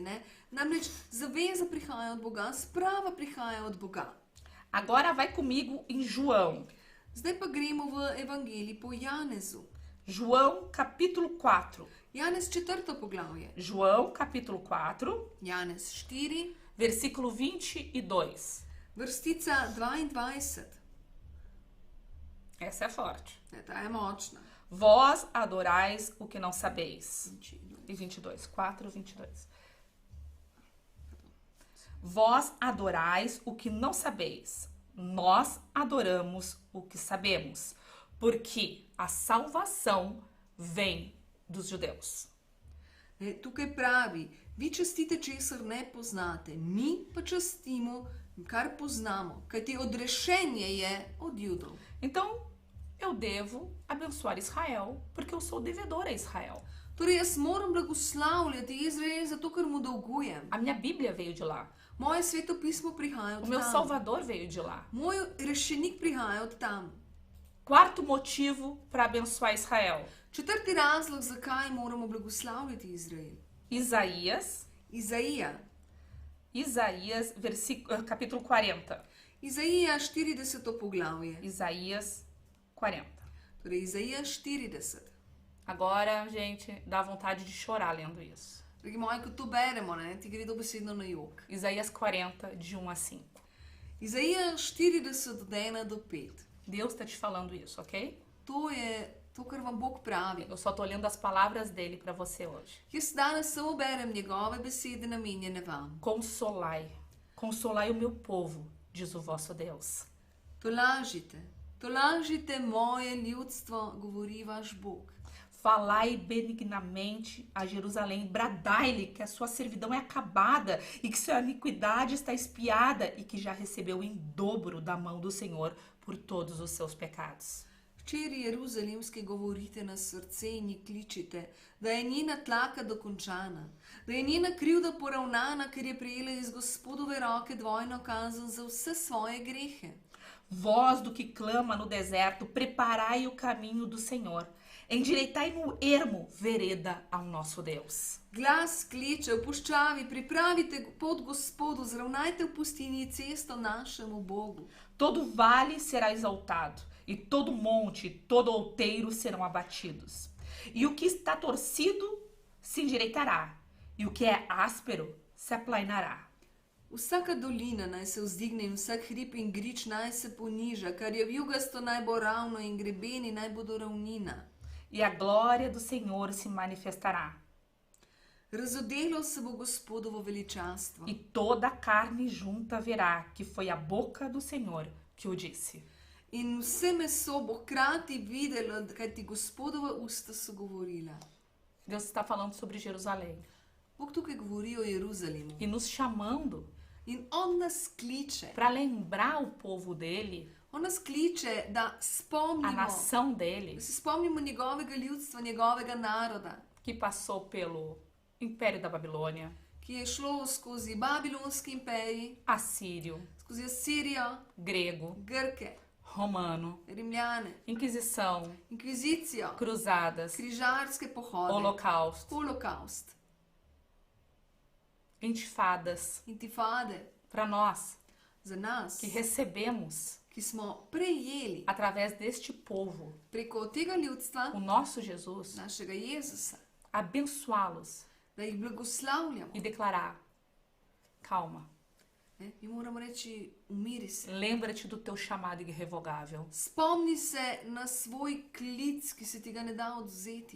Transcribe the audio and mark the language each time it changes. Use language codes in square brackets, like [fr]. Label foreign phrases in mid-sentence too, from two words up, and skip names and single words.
[sl] Namreč zaveza prihaja od Boga, sprava prihaja od Boga. [pt] Agora vai comigo em João. [sl] Zdaj pa gremo v evangelij po Janezu. [pt] João capítulo 4. [sl] Janez 4. poglavje. [pt] João capítulo 4, [sl] Janez 4, [pt] versículo 22. [sl] vrstica 22. [pt] Essa é forte. [sl] Ta je močna. [pt] Vós adorais o que não sabeis. E 22, 4, 22. Vós adorais o que não sabeis. Nós adoramos o que sabemos, Porque a salvação vem dos judeus. [sl] Tukaj pravi, vi častite, česar ne poznate, mi pa častimo, kar poznamo, kajti odrešenje je od Judov. [pt] Então, eu devo abençoar Israel, porque eu sou devedor a Israel. [sl] Torej, jaz moram blagoslavljati Izrael zato, ker mu dolgujem. [pt] A minha Bíblia veio de lá. [sl] Moje sveto pismo prihaja [pt] O [sl] od [pt] meu [sl] tam. [pt] Salvador veio de lá. [sl] Moj rešenik prihaja od tam. [pt] Quarto motivo para abençoar Israel. [sl] Četrti razlog, zakaj moramo blagoslavljati Izrael. [pt] Isaías, capítulo 40. [sl] Izaija 40. poglavje. [pt] Isaías 40. [sl] Torej, Izaija 40. [pt] Agora, gente, dá vontade de chorar lendo isso. [sl] Dragi moji, ko to beremo, ne, ti gre dobesedno na jok. [pt] Isaías 40, de 1 a 5. [sl] Izaija 40 od 1 do 5. [pt] Deus está te falando isso, ok? [sl] To je to, kar vam Bog pravi. [pt] Eu só tô lendo as palavras dele para você hoje. [sl] Jaz danes samo berem njegove besede namenjene vam. [pt] Consolai o meu povo, diz o vosso Deus. [sl] Tolažite moje ljudstvo, govori vaš Bog. [pt] Falai benignamente a Jerusalém, bradai-lhe que a sua servidão é acabada e que sua iniquidade está expiada e que já recebeu em dobro da mão do Senhor por todos os seus pecados. [sl] Včeri Jeruzalemski govorite na srce in ji kličite, da je njena tlaka dokončana, da je njena krivda poravnana, ker je prejela iz Gospodove roke dvojno kazen za vse svoje grehe. [pt] Voz do que clama no deserto, preparai o caminho do Senhor. Endireitai no ermo vereda ao nosso Deus. [sl] Glas kliče v puščavi, pripravite pot Gospodu, zravnajte v pustini cesto našemu Bogu. [pt] Todo vale será exaltado, e todo monte, todo outeiro serão abatidos. E o que está torcido se endireitará, e o que é áspero se aplainará. [sl] Vsaka dolina naj se vzdigne in vsak hrib in grič naj se poniža, kar je vijugasto naj bo ravno in grebeni naj bodo ravnina. [pt] E a glória do Senhor se manifestará. [sl] Razodelo se bo Gospodovo veličastvo. [pt] E toda a carne junta verá que foi a boca do Senhor que o disse. [sl] In vse meso bo hkrati videlo, kajti Gospodova usta so govorila. [pt] Deus está falando sobre Jerusalém [sl] Bog tukaj govori o Jeruzalemu. [pt] e nos chamando [sl] In on nas kliče. [pt] para lembrar o povo dele, [sl] On nas kliče, da [pt] a [sl] spomnimo, [pt] nação dele, [sl] da se spomnimo njegovega ljudstva, njegovega naroda, [pt] que passou pelo Império da Babilônia, [sl] ki je šlo skozi Babilonski imperij, [pt] assírio, [sl] skozi Asirijo, [pt] grego, [sl] Grke, [pt] romano, [sl] Rimljane, [pt] Inquisição, [sl] inkvizicijo, [pt] cruzadas, [sl] križarske pohode, [pt] holocausto, [sl] holokaust, [pt] intifadas, [sl] intifade, [pt] para nós [sl] za nas, [pt] que recebemos [sl] ki smo prejeli [pt] através deste povo [sl] preko tega ljudstva, [pt] o nosso Jesus, [sl] našega Jezusa, [pt] abençoá-los [sl] da jih blagoslavljamo. [pt] e declarar: calma, [sl] Ne? Mi moramo reči, umiri se. [pt] lembra-te do teu chamado irrevogável. [sl] Spomni se na svoj klic, ki se ti ga ne da odvzeti.